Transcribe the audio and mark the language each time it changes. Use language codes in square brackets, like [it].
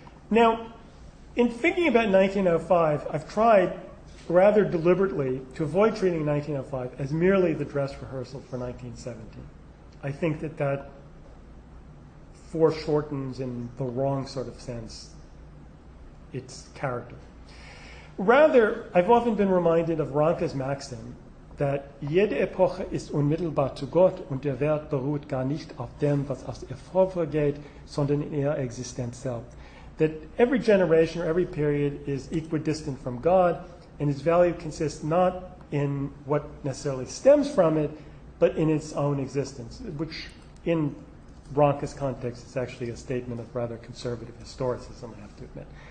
[en] Now, in thinking about 1905, I've tried rather deliberately to avoid treating 1905 as merely the dress rehearsal for 1917. I think that that foreshortens in the wrong sort of sense its character. Rather, I've often been reminded of Ranke's maxim that [de] jede Epoche ist unmittelbar zu Gott und der Wert beruht gar nicht auf dem, was aus ihr vorgeht, sondern in ihrer Existenz selbst. [en] That every generation or every period is equidistant from God, and its value consists not in what necessarily stems from it, but in its own existence, which in Ranke's context is actually a statement of rather conservative historicism, I have to admit.